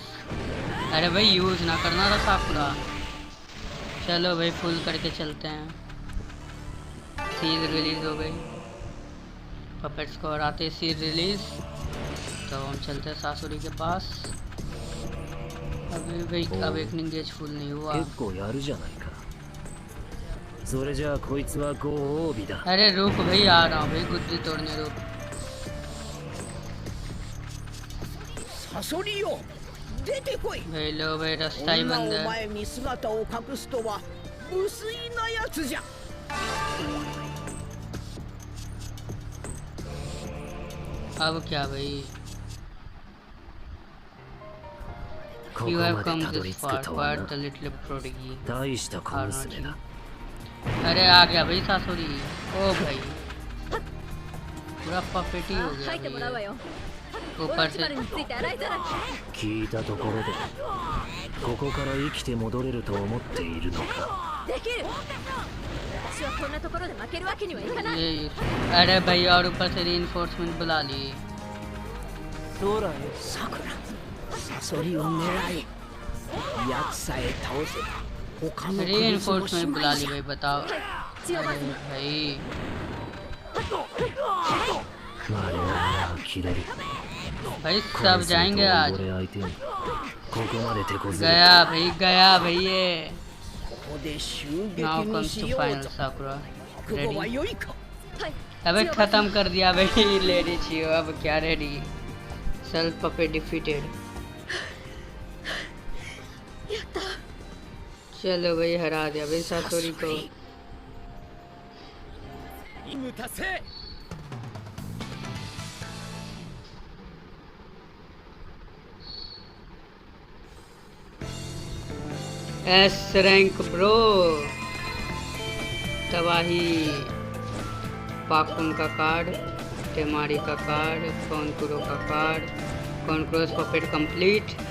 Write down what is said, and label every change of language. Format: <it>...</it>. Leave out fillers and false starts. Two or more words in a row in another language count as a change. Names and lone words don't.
<hi>अरे भाई यूज ना करना था साकुरा। चलो भाई फुल करके चलते हैं।</hi> <en>siege release</en> <hi>हो गई, पपेट्स को हराते</hi> <en>siege release.</en> <hi>तो हम चलते हैं सासुरी के पास। अभी भाई अब एक निंगेज फुल नहीं हुआ।</hi> <ja>結構やるじゃないか。それじゃあこいつはご褒美だ。</ja> <hi>अरे रुक भाई, आ रहा हूँ भाई, गुद्दी तोड़ने रुक।</hi> <ja>サソリよ出てこい</ja> <hi>भाई लो भाई,</hi> <ja>こ</ja> <hi>रास्ता ही</hi> <ja>んな</ja> <hi>बंद</hi> <ja>お</ja> <hi>है।</hi> <ja>前に姿を隠すとは無粋なやつじゃ</ja> <hi>अब क्या भाई?</hi> <ja>ここ</ja> <en>You</en> <ja>ま</ja> <en>have</en> <ja>で</ja> <en>come</en> <ja>たどり</ja> <en>this</en> <ja>着</ja> <en>far,</en> <ja>くとは</ja> <en>quite</en> <ja>な。</ja> <en>the little prodigy.</en> <ja>大した小娘だ。</ja> <hi>अरे आ गया भाई सासुरी। ओ भाई पूरा पपेटी हो</hi> <ja>書いて</ja> <hi>गया</hi> <ja>もらうわ</ja> <hi>भाई।</hi> <ja>よ</ja> <hi>ऊपर</hi> <ja>オロチ</ja> <hi>से</hi> <ja>マルについて洗いざらい聞いたところでここから生きて戻れると思っているのか。できる私はこんなところで負けるわけにはいかない</ja> <hi>ये अरे भाई, और ऊपर से रीइंफोर्समेंट बुला ली।</hi> <ja>さくらサソリを狙え奴さえ倒せば他のクルスもし</ja> <hi>रीइंफोर्समेंट</hi> <ja>ま</ja> <hi>बुला</hi> <ja>い</ja> <hi>ली</hi> <ja>じゃ</ja> <hi>भाई, बताओ।</hi> <ja>血を</ja> <hi>अरे</hi> <ja>まず</ja> <hi>भाई</hi> <ja>我々は切れる。</ja> <hi>भाई सब जाएंगे आज।</hi> <ja>俺相手にここまで手こずれ</ja> <hi>गया भाई, गया भाई ये।</hi> <ja>ここで襲</ja> <en>नाउ</en> <ja>撃に</ja> <en>कम्स</en> <ja>し</ja> <en>टू</en> <ja>よう</ja> <en>फाइनल</en> <ja>ぞ</ja> <en>साकुरा।</en> <ja>覚悟は</ja> <hi>रेडी?</hi> <ja>良いかはい</ja> <hi>अबे</hi> <ja>血をまず</ja> <hi>खत्म कर दिया भाई लेडी चियो। अब क्या रेडी?</hi> <en>self puppet defeated.</en> <hi>चलो भाई, हरा दिया भाई सासुरी को।</hi> <ja>任務達成</ja> <en>S rank bro.</en> <hi>तबाही। पाकुन का कार्ड, टेमारी का कार्ड, कॉनकुरो का कार्ड, कॉनक्रोस</hi> <en>puppet complete.</en>